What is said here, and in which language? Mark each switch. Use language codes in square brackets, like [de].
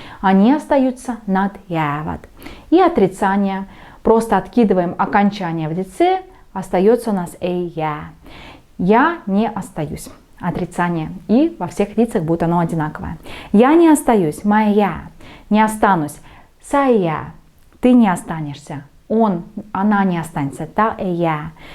[ru] Они остаются, [et] nad jäävad. [ru] И отрицание. Просто откидываем окончание в лице. Остается у нас [et] ei jää. [ru] Я не остаюсь. Отрицание. И во всех лицах будет оно одинаковое. Я не остаюсь, [et] ma ei jää. [ru] Не останусь, [et] sa ei jää. [ru] Ты не останешься. Он, она не останется, [et] ta ei jää.